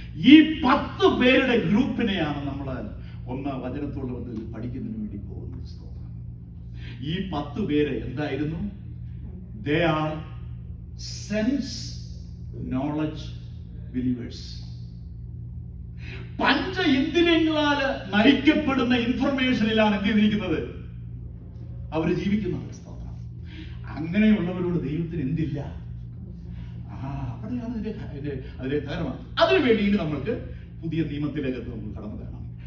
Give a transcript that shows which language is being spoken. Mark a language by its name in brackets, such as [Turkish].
[Malayalam] ഈ 10 പേരുടെ ഗ്രൂപ്പിനെയാണ് നമ്മൾ വചനത്തോട് വന്ന് പഠിക്കുന്നതിന് വേണ്ടി പോകുന്നത്. ഈ 10 പേര് എന്തായിരുന്നു? [English] They are sense knowledge believers. [Malayalam] പഞ്ച ഇന്ദ്രിയങ്ങളാൽ നയിക്കപ്പെടുന്ന ഇൻഫർമേഷനിലാണ് എന്ത് ചെയ്തിരിക്കുന്നത്? അവർ ജീവിക്കുന്നത്. അങ്ങനെയുള്ളവരോട് ദൈവത്തിന് എന്തില്ല? അവിടെയാണ് അതിന്റെ കാരണം. അതിനുവേണ്ടി ഇനി നമ്മൾക്ക് പുതിയ നിയമത്തിലേക്ക് നമുക്ക് കടന്നു വരണം.